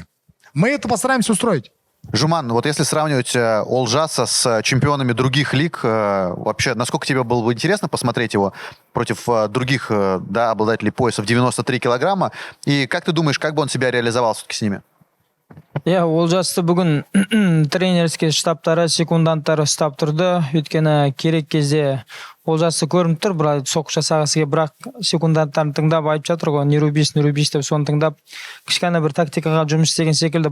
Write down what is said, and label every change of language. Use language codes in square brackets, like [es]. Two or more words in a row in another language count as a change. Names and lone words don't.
[ru] Мы это постараемся устроить. Жуман, вот если сравнивать Олжаса с чемпионами других лиг, вообще, насколько тебе было бы интересно посмотреть его против других, да, обладателей пояса в 93 килограмма? И как ты думаешь, как бы он себя реализовал все-таки с ними? [kk] Иә, Олжасты бүгін тренерский штабтары, секунданттары ұстап тұрды. Өйткені керек кезде Олжасы көрініп тұр, бірақ соққы жасағысы келіп, бірақ секунданттарын тыңдап айтып жатыр ғой, [ru] не рубись [kk] деп соны тыңдап, кішкене бір тактикаға жұмыс істеген секілді.